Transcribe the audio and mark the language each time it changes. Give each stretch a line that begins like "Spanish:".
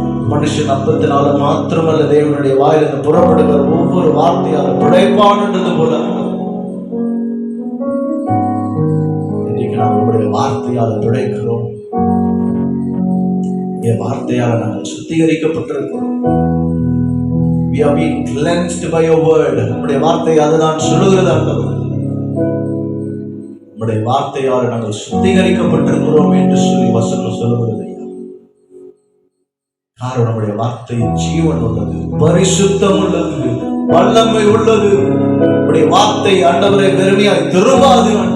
Tamil: மனுஷன் அப்பத்தினால மாத்திரமல்ல, தேவனுடைய வாயிலிருந்து புறப்படுகிற ஒவ்வொரு வார்த்தையால பிழைப்பான் என்றது போல இன்றைக்கு நாம் உங்களுடைய வார்த்தையால பிழைக்கிறோம். என் வார்த்தையால நாங்கள் சுத்திகரிக்கப்பட்டிருக்கிறோம்.
English: We are being cleansed by your word.
Tamil: உம்முடைய வார்த்தை அதுதான் சொல்லுகிறது. உம்முடைய வார்த்தையால் நாங்கள் சுத்திகரிக்கப்பட்டிருக்கிறோம் என்று சொல்லி வசனம் சொல்லுகிறது. காரணம் நம்முடைய வார்த்தை ஜீவன் உள்ளது, பரிசுத்தம் உள்ளது, வல்லமை உள்ளது. உம்முடைய வார்த்தை ஆண்டவரே வெறுமையாய் திரும்பாது.